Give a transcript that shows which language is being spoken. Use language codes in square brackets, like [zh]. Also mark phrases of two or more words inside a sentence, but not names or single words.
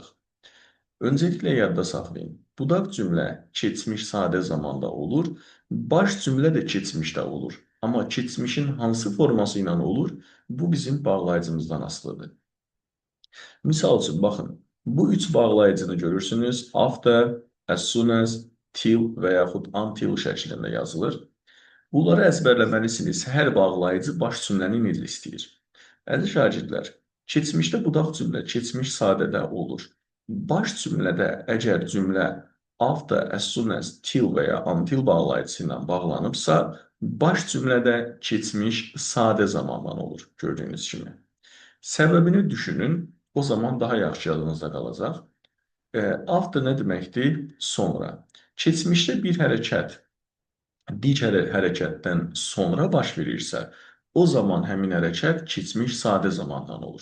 [az] Öncəliklə yadda saxlayın. Budaq cümlə keçmiş sadə zamanda olur, baş cümlə də keçmişdə olur. Amma keçmişin hansı forması ilə olur, bu bizim bağlayıcımızdan asılıdır. Misal üçün, baxın, bu üç bağlayıcını görürsünüz. [en] After, as soon as, till [az] və yaxud [en] until [az] şəklində yazılır. Bunları əzbərləməlisiniz. Hər bağlayıcı baş cümləni necə istəyir. Əziz şagirdlər, keçmişdə budaq cümlə keçmiş sadədə olur. Baş cümlədə əgər cümlə [en] after, as soon as, till [az] və ya until bağlayıcısı ilə bağlanıbsa, baş cümlədə keçmiş sadə zamandan olur, gördüyünüz kimi. Səbəbini düşünün, o zaman daha yaxşı yadınızda qalacaq. After nə deməkdir? Sonra. Keçmişdə bir hərəkət digər hərəkətdən sonra baş verirsə, o zaman həmin hərəkət keçmiş sadə zamandan olur.